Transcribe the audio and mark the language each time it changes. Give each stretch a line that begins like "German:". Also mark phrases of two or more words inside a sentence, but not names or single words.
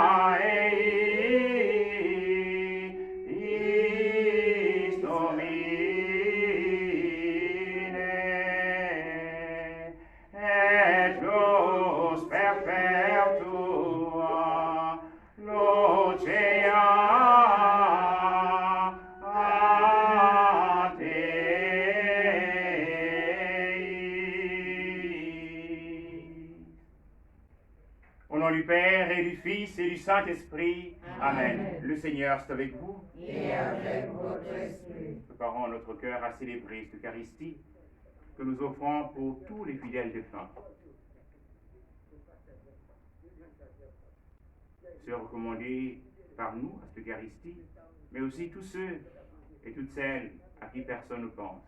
Latin: eis Domine, et nos perpetua lucea ad Dei.
French: Au nom du Père et du Fils et du Saint-Esprit. Amen. Amen. Le Seigneur est avec vous. Et avec votre esprit. Préparons notre cœur à célébrer cette Eucharistie que nous offrons pour tous les fidèles défunts. Ceux recommandés par nous à cette Eucharistie, mais aussi tous ceux et toutes celles à qui personne ne pense.